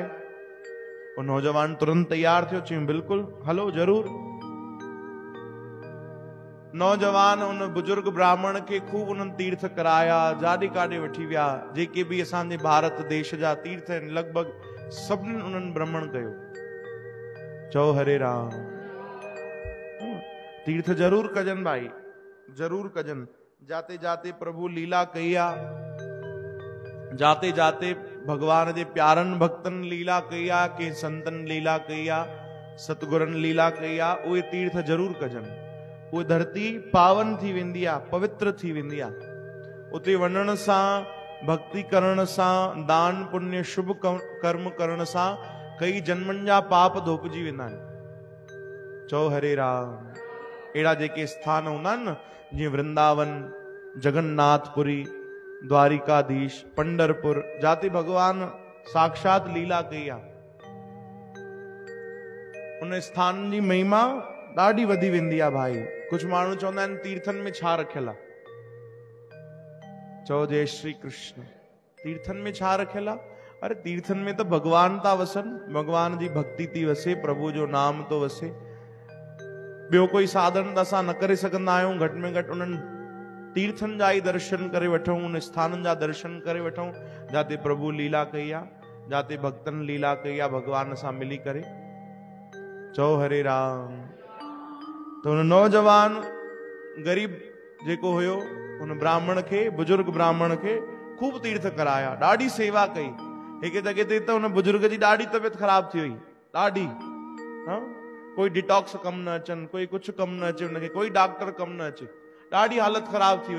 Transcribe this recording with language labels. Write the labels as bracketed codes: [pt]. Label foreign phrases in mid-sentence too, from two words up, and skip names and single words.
[sd] वो नौजवान तुरंत तैयार थियो, चयूं बिल्कुलु हलो ज़रूर। नौजवान उन बुजुर्ग ब्राह्मण खे खूब उन्हनि तीर्थ कराया, जाॾे काॾे वठी विया, जेके बि असांजे भारत देश जा तीर्थ आहिनि लॻभॻि सभिनीनि उन्हनि भ्रमण कयो। चओ हरे राम। तीर्थ जरूर कजन भाई, जरूर कजन। जाते जाते प्रभु लीला कई आ, जाते जाते भगवान जे प्यारनि भक्तनि लीला कई आ, के संतन लीला कई आ, सतगुरनि लीला कई आ, उहे तीर्थ जरूर कजन। उहे धरती पावन थी वेंदी आ, पवित्र थी वेंदी आ। उते वञण सां, भक्ति करण सां, दान पुण्य शुभ कर्म करण सां कई जन्मनि जा पाप धोपजी वेंदा आहिनि। चओ हरे राम। अहिड़ा जेके स्थान हूंदा आहिनि न, जीअं वृंदावन, जगन्नाथपुरी, द्वारिकाधीश, पंडरपुर, जाते भगवान साक्षात लीला कई आहे, उन स्थान जी महिमा ॾाढी वधी वेंदी आहे भाई। कुझु माण्हू चवंदा आहिनि तीर्थनि में छा रखियल आहे? चओ जय श्री कृष्ण। तीर्थनि में छा रखियल आहे? अरे तीर्थनि में तो भगवान था वसनि, भगवान जी भक्ति थी वसे, प्रभु जो नाम तो वसे। ॿियो कोई साधन त असां न करे सघंदा आहियूं, घटि में घटि उन्हनि तीर्थनि जा ई दर्शन करे वठूं, उन स्थाननि जा दर्शन करे वठूं जाते प्रभु लीला कई आहे, जाते भक्तनि लीला कई आहे भगवान सां मिली करे। चओ हरे राम। तो उन नौजवान गरीब जेको हुयो, उन ब्राह्मण खे, बुजुर्ग ब्राह्मण खे खूब तीर्थ कराया, ॾाढी सेवा कई। हिकु जॻह ते त उन बुजुर्ग जी ॾाढी तबियत ख़राब थी वई, ॾाढी। कोई डिटॉक्स कम न अचनि, कोई कुछ कम न अचे उनखे, कोई डॉक्टर कम न अचे, ॾाढी हालत ख़राब थी वई।